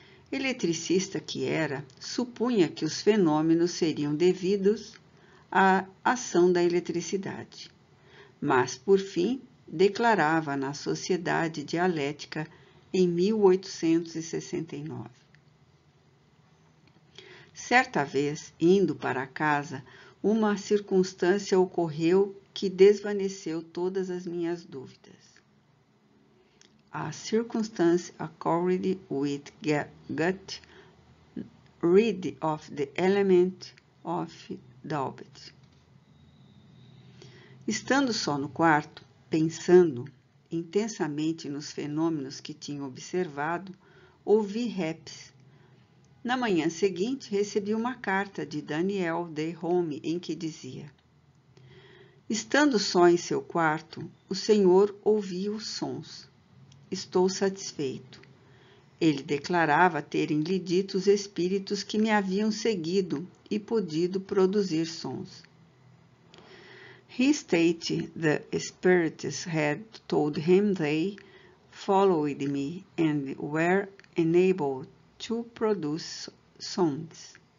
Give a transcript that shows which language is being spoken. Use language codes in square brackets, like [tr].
[pt] Eletricista que era, supunha que os fenômenos seriam devidos à ação da eletricidade, mas, por fim, declarava na Sociedade Dialética em 1869. Certa vez, indo para casa, uma circunstância ocorreu que desvaneceu todas as minhas dúvidas. [en] A circumstance occurred which got rid of the element of doubt. [pt] Estando só no quarto, pensando intensamente nos fenômenos que tinha observado, ouvi raps. Na manhã seguinte, recebi uma carta de Daniel Dehaene em que dizia: estando só em seu quarto, o Senhor ouvia os sons. Estou satisfeito. Ele declarava terem-lhe dito os espíritos que me haviam seguido e podido produzir sons. [en] He stated the spirits had told him they followed me and were enabled to produce sounds.